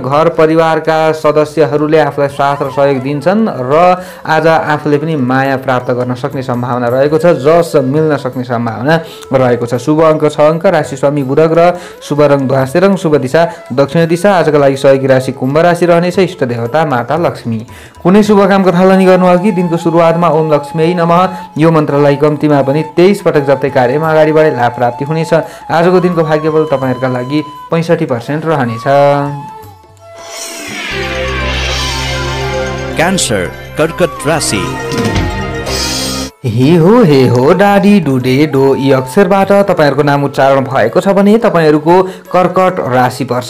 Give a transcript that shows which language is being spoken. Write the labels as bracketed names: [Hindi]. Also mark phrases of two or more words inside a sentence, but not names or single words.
[Nepali] घर परिवारका सदस्यहरूले आफूलाई साथ र सहयोग दिन्छन् र आज आफूले पनि माया प्राप्त गर्न सक्ने सम्भावना रहेको छ। जस मिल्न सक्ने सम्भावना रहेको छ। शुभ अङ्क 6 अङ्क। राशि स्वामी बुध ग्रह। शुभ रङ ध्वासे रङ। शुभ दिशा दक्षिण दिशा। आजका लागि सहयोगी राशि कुम्भ राशि रहनेछ। इष्ट देवता माता लक्ष्मी। कुनै शुभ कामको थालनी गर्नु अघि दिनको सुरुवातमा [Sanskrit] ओम लक्ष्मी नमः [Nepali] यो मन्त्रलाई कम्तीमा पनि 23 पटक जप्दै कार्यमा अगाडि बढे लाभ प्राप्ति हुनेछ। आजको दिनको भाग्यबल तपाईहरुका लागि 65% रहनेछ। क्यान्सर कर्कट राशि। हे हो डाडी डुडे डो यी अक्षरबाट तपाईहरुको नाम उच्चारण भएको छ भने तपाईहरुको कर्कट राशि पर्छ।